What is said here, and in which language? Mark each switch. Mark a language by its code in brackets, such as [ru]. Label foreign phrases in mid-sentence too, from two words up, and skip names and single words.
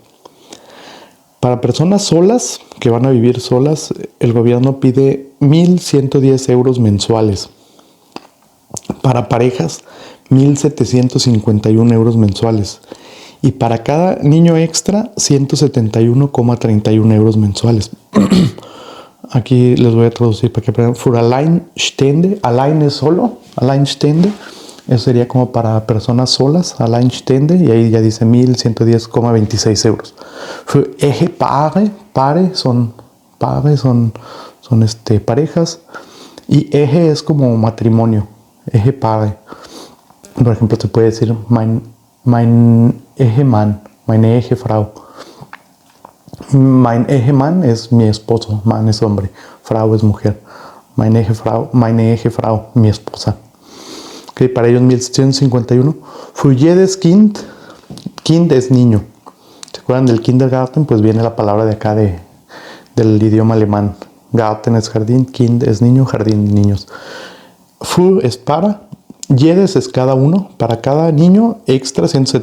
[es] Para personas solas, que van a vivir solas, el gobierno pide 1.110 euros mensuales. Para parejas, 1.751 euros mensuales. Y para cada niño extra, 171,31 euros mensuales. Aquí les voy a traducir para que aprendan. [de] Für Alleinstehende, allein [es] es solo, [de] Alleinstehende. [es] Eso sería como para personas solas, Alleinstehende, y ahí ya dice 1.110,26 euros. [de] Für Ehepaare, [es] son parejas, y Ehe es como matrimonio, Ehepaare. Por ejemplo, se puede decir [de] mein Ehemann, meine Ehefrau. Mein Ehemann [es] es mi esposo, man es hombre, Frau es mujer. [de] Meine Ehefrau, [es] mi esposa. Okay, para ellos 1.751. [de] Für jedes Kind [es] es niño. ¿Se acuerdan del Kindergarten? Pues viene la palabra de acá del idioma alemán. Garten es jardín, Kind es niño, jardín niños. Für es para, jedes es cada uno, para cada niño extra 171.